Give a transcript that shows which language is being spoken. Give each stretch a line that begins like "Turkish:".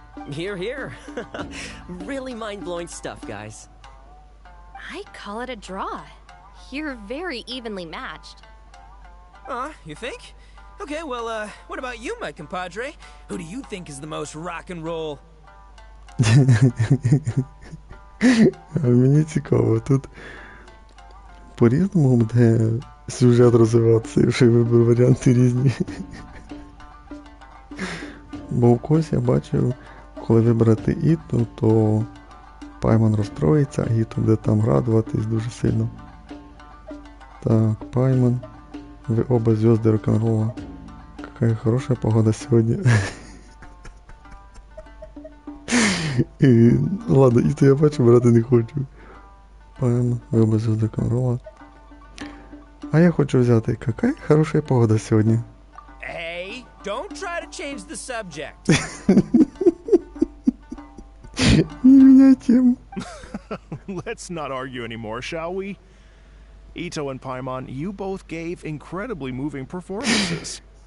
English: Here, here. Really mind-blowing stuff, guys. I call it a draw. You're very evenly matched. You think? Okay, well, what about you, my compadre? Who do you think is the most rock and roll?
Ukrainian: Мені цікаво, тут по-різному буде сюжет розвиватися, якщо вибір варіанти різні. Бо в когось я бачив, коли вибрати Іту, то Пайман розстроїться, а Іту буде там радуватись дуже сильно.
Russian: Так, Пайман, вы оба звезды рок-н-ролла. Какая хорошая погода сегодня.
Ukrainian: Ладно, Іту я бачу, брати не хочу.
Russian: Пайман, ви оба звезды рок-н-ролла.
Ukrainian: А я хочу взяти,
Russian: какая хорошая погода сегодня.
English: Hey, don't try to change the subject.
Russian: Не меняй тему.
English: Let's not argue anymore, shall we? Ito and Paimon, you both gave incredibly moving performances.